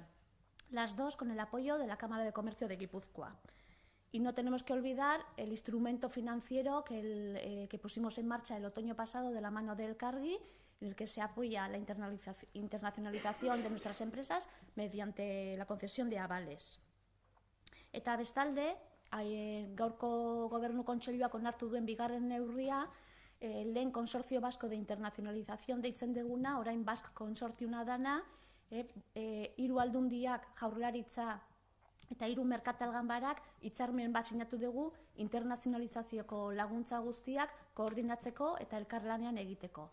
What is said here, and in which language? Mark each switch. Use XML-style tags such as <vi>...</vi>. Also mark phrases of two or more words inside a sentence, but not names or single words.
<es>Las 2 con el apoyo de la Cámara de Comercio de Guipúzcoa. Y no tenemos que olvidar el instrumento financiero que pusimos en marcha el otoño pasado de la mano del Elkargi, en el que se apoya la internacionalización de nuestras empresas mediante la concesión de avales.</es> <eu>Eta bestalde, gaurko Gobernu Kontseiluak onartu duen bigarren neurria, lehen Consorcio Vasco de Internacionalización deitzen deguna, orain Basque Consortiuna dana, 3 aldundiak, Jaurlaritza eta 3 merkatal ganbarak hitzarmen bat sinatu dugu internazionalizazioko laguntza guztiak koordinatzeko eta elkarlanean egiteko.</eu>